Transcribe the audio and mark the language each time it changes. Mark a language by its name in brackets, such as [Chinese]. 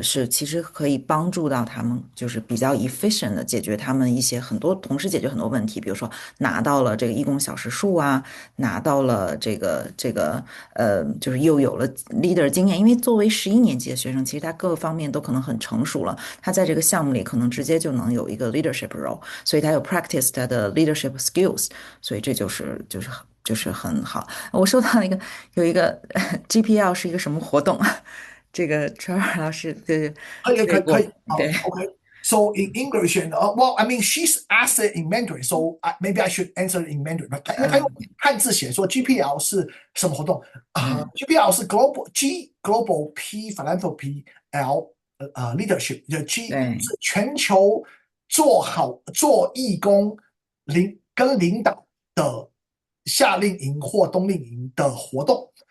[Chinese] 其实可以帮助到他们，就是比较 efficient 的解决他们一些同时解决很多问题，比如说拿到了这个义工小时数啊，拿到了就是又有了 leader 经验，因为作为11年级的学生，其实他各个方面都可能很成熟了，他在这个项目里可能直接就能有一个 leadership role，所以他有 practice 他的 leadership skills，所以这就是很好。我收到有一个 GPL 是一个什么活动？这个 Trevor 老师可以对 [English] ，OK. So in English and well, I mean she's asked it in Mandarin, so maybe I should answer it in Mandarin. [Chinese] 他用汉字写说 GPL 是什么活动？GPL 是 Global P Philanthropy L Leadership， G 是全球做义工跟领导的夏令营或冬令营的活动。